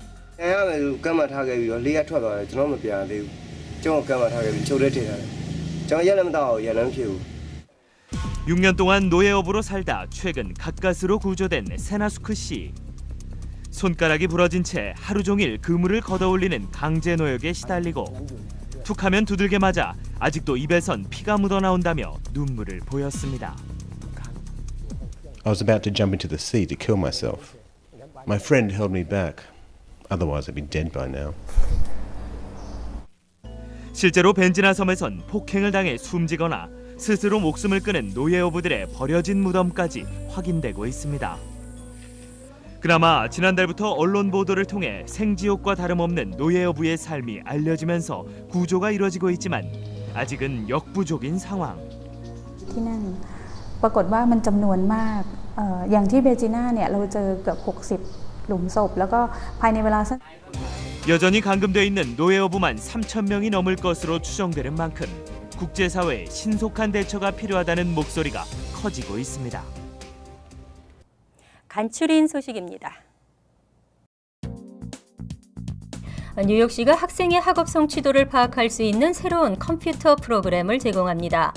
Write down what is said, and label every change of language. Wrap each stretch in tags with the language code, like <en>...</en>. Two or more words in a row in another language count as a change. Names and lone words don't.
<ko>6년 동안 노예업으로 살다 최근 가까스로 구조된 세나수크 씨. 손가락이 부러진 채 하루 종일 그물을 걷어올리는 강제 노역에 시달리고 툭하면 두들겨 맞아 아직도 입에선 피가 묻어나온다며 눈물을 보였습니다.</ko> <en>I was about to jump into the sea to kill myself. My friend held me back. Otherwise I'd be dead by now.</en> <ko>실제로 벤지나 섬에선 폭행을 당해 숨지거나 스스로 목숨을 끊은 노예 어부들의 버려진 무덤까지 확인되고 있습니다. 그나마 지난달부터 언론 보도를 통해 생지옥과 다름없는 노예 어부의 삶이 알려지면서 구조가 이뤄지고 있지만 아직은 역부족인 상황.</ko> <th>ที่นั่นปรากฏว่ามันจำนวนมากอย่างที่เบจิน่าเนี่ยเราเจอเกือบ60 หลุมศพแล้วก็ภายในเวลาสั้น</th> <ko>여전히 감금돼 있는 노예 어부만 3,000명이 넘을 것으로 추정되는 만큼 국제사회의 신속한 대처가 필요하다는 목소리가 커지고 있습니다. 간추린 소식입니다. 뉴욕시가 학생의 학업 성취도를 파악할 수 있는 새로운 컴퓨터 프로그램을 제공합니다.</ko>